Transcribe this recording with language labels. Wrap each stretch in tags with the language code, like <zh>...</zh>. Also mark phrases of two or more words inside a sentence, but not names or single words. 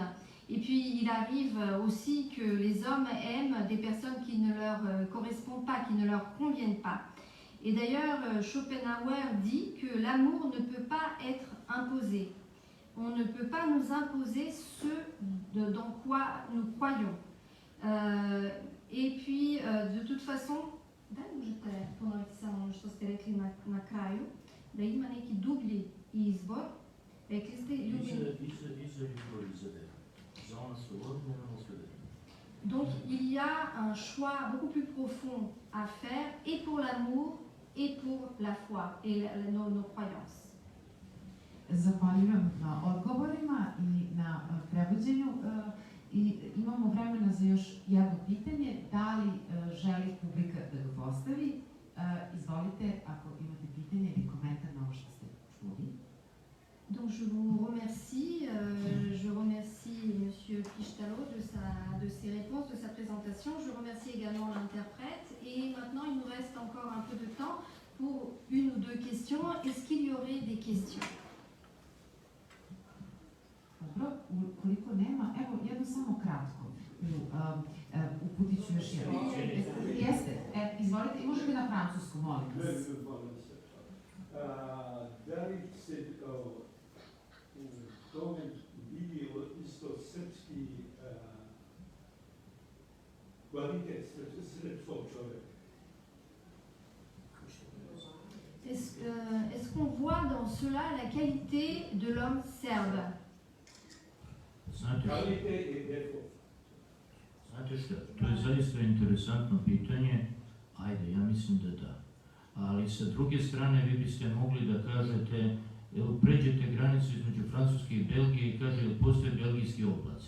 <fr>Et puis, il arrive aussi que les hommes aiment des personnes qui ne leur correspondent pas, qui ne leur conviennent pas. Et d'ailleurs, Schopenhauer dit que l'amour ne peut pas être imposé. On ne peut pas nous imposer ce dans quoi nous croyons. Et puis, de toute façon,</fr> <sr>da možete ponoviti samo što ste rekli na kraju, da ima neki dublji izbor. Rekli ste</sr> <fr>Donc, il y a un choix beaucoup plus profond à faire, et pour l'amour, et pour la foi, et nos croyances.</fr> <sr>Zahvaljujem na odgovorima i na prevođenju. I imamo vremena za još jedno pitanje. Da li želi publika da ga postavi? Izvolite, ako imate pitanje ili komentar na ovo što ste čuli.</sr> <fr>Donc je vous remercie, je remercie Monsieur Pichtalo de ses réponses, de sa présentation. Je remercie également l'interprète. Et maintenant, il nous reste encore un peu de temps pour une ou deux questions. Est-ce qu'il y aurait des questions?</fr> <sr>Dobro, ukoliko nema, evo jedno samo kratko. Uputit ću još jedno. Jeste, izvolite, možete na francusku, molim vas. Da li se u tome vidi isto srpski kvalitet srpskog čovjeka?</sr> <fr>Est-ce qu'on voit dans cela la qualité de l'homme serbe?</fr> <sr>Znate što, to je zaista interesantno pitanje, ajde, ja mislim da da. Ali sa druge strane vi biste mogli da kažete, pređete granicu između Francuske i Belgije i kaže, postoje belgijski oblaci.</sr>